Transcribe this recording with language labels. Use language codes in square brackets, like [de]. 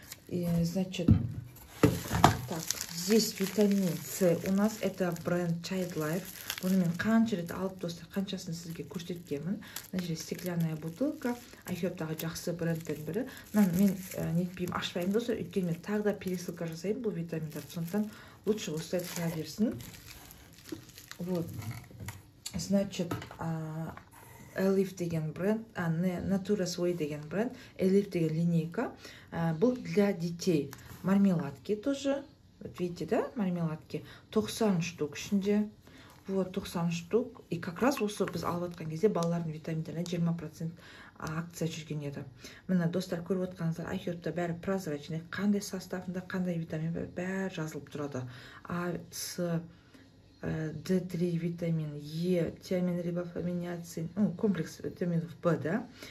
[ru] И, значит, так, здесь витамин С. У нас это бренд Child Life. [kk] Бұны мен қанша рет алып, достар, қаншасын сізге көрсеткенмін. Мына жерде стеклянная бутылка, айхерттағы жақсы брендтердің бірі. Мен нетпеймін, ашпаймын, достар, өйткені мен тағы да пересылка жасаймын бұл витаминдарды. Сондықтан лучше осылай тұра берсін. Вот. Значит, Elif деген бренд, Natura Sway деген бренд, Elif деген линейка. [ru] Бұл для детей. Мармеладки тоже. Вот видите, да, мармеладки? [kk] 90 штук ішінде. Вот, 90 штук. [ru] И как раз [kk] осы біз алып отқан кезде балалардың витаминдеріне 20% акция жүрген еді. Міне, достар, көріп отқаныңыздар, айхертта бәрі прозрачный, қандай составында, қандай витамин бәрі жазылып тұрады. [ru] А, С, D3 витамин, Е, тиамин, рибофламин, ниацин, комплекс витаминов Б, да?